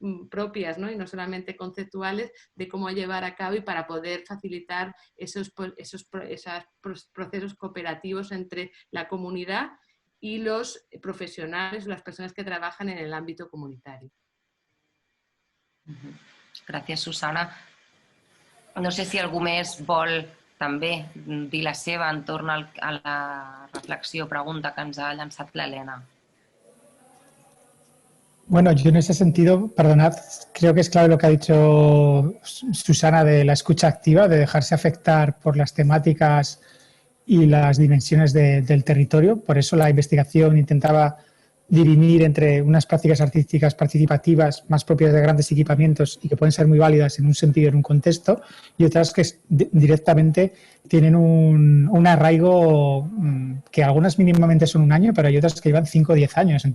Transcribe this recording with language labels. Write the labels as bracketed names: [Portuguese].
[Spanish] propias, ¿no? Y no solamente conceptuales, de cómo llevar a cabo y para poder facilitar esos procesos cooperativos entre la comunidad y los profesionales o las personas que trabajan en el ámbito comunitario. [Catalan] Gràcies, Susana. No sé si algú més vol també dir la seva entorn a la reflexió, pregunta que ens ha llançat l'Helena. [Spanish] Bueno, yo en ese sentido, perdonad, creo que es clave lo que ha dicho Susana de la escucha activa, de dejarse afectar por las temáticas y las dimensiones del territorio. Por eso la investigación intentaba dirimir entre unas prácticas artísticas participativas más propias de grandes equipamientos y que pueden ser muy válidas en un sentido, en un contexto, y otras que directamente tienen un arraigo que algunas mínimamente son un año, pero hay otras que llevan 5 o 10 años.